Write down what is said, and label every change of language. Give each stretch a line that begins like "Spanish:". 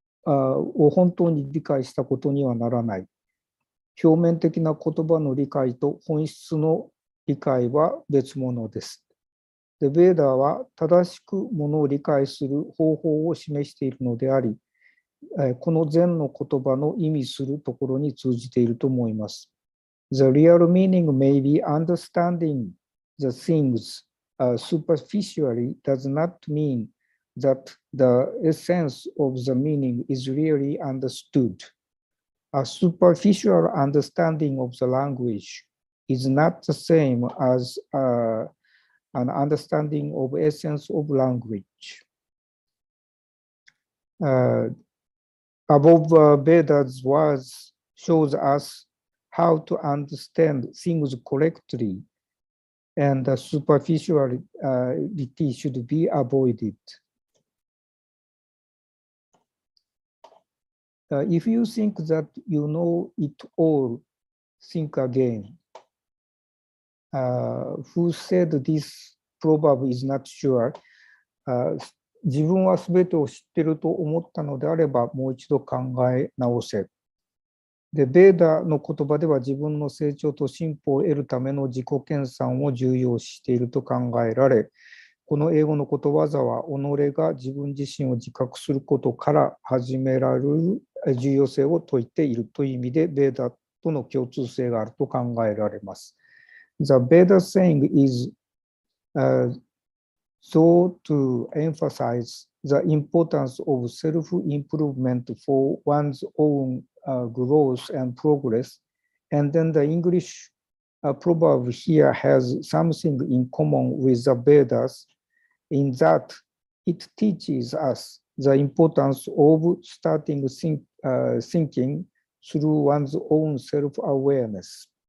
Japanese: を本当に理解したことにはならない。表面的な言葉の理解と本質の理解は別物です。で、ベーダーは正しくものを理解する方法を示しているのであり、この禅の言葉の意味するところに通じていると思います。
English: The real meaning may be understanding the things superficially does not mean that the essence of the meaning is really understood. A superficial understanding of the language is not the same as an understanding of essence of language. Above Veda's words shows us how to understand things correctly, and the superficiality should be avoided. If you think that you know it all, think again. Who said this proverb is not sure?
Japanese: 自分は全てを知っていると思ったのであれば、もう一度考え直せ。で、ベーダの言葉では自分の成長と進歩を得るための自己研鑽を重要視していると考えられ、この英語のことわざは己が自分自身を自覚することから始められる重要性を説いているという意味で、ベーダとの共通性があると考えられます。
English: The Veda saying is so to emphasize the importance of self-improvement for one's own growth and progress. And then the English proverb here has something in common with the Vedas in that it teaches us the importance of starting thinking through one's own self-awareness.